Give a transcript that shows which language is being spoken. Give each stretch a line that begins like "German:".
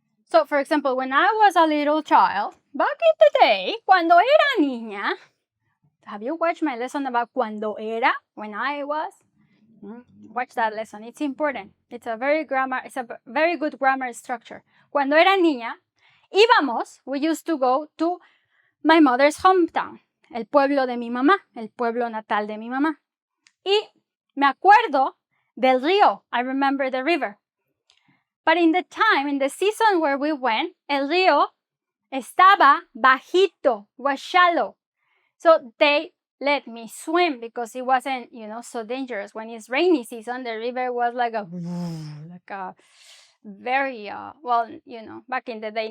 English: So, for example, when I was a little child, back in the day,
Spanish: cuando era niña,
English: have you watched my lesson about cuando era, when I was? Watch that lesson. It's important. It's a very good grammar structure.
Spanish: Cuando era niña,
English: we used to go to my mother's hometown,
Spanish: el pueblo de mi mamá, el pueblo natal de mi mamá. Y me acuerdo del río.
English: I remember the river. But in the season where we went,
Spanish: el río estaba bajito,
English: was shallow. So they let me swim because it wasn't, so dangerous. When it's rainy season, the river was like a very, back in the day.